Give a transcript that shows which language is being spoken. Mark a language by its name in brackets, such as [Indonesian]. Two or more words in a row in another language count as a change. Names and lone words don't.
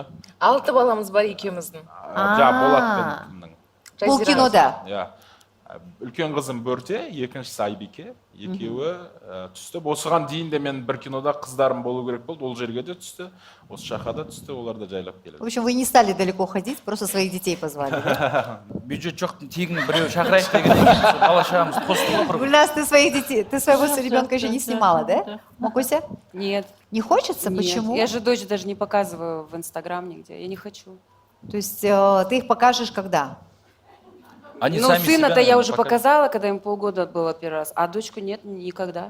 [Kazakh] 6 баламыз бар екеуміздің. Болатпен. Бұл кинода? Иә. Үлкен қызым Бөрте, екіншісі Айбике, екеуі түсті. Осыған дейін де мен бір кинода қыздарым болу керек болды, ол жерге де түсті, осы жаққа да түсті, олар да жайлап келеді. [Russian] В общем, вы не стали далеко ходить, просто своих детей позвали, да? [Kazakh] Бюджет жоқ, тегін біреу шақырайық деген екен, бала шағамыз қосты ғой. [Russian] Гүлназ, ты своих детей, ты своего ребенка еще не снимала, да? Макуся? Нет. Не хочется? Нет. Почему? Я же дочь даже не показываю в Инстаграм нигде. Я не хочу. То есть ты их покажешь когда? Они Ну, сами себя, сына-то я наверное, уже показала, когда им полгода было первый раз, а дочку нет никогда.